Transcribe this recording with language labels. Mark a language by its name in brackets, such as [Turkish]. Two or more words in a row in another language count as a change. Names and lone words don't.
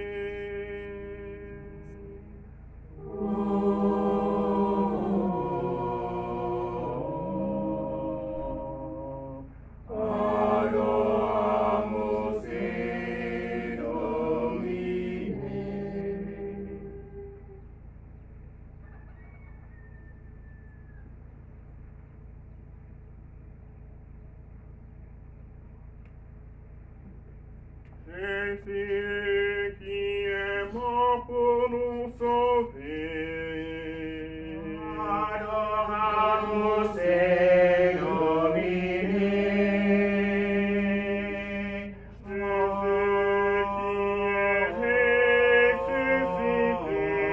[Latin] Adoramus te, Domine. [French] Jésus qui est mort pour nous sauver. [Latin] Adoramus te, Domine. [French] Jésus qui est ressuscité.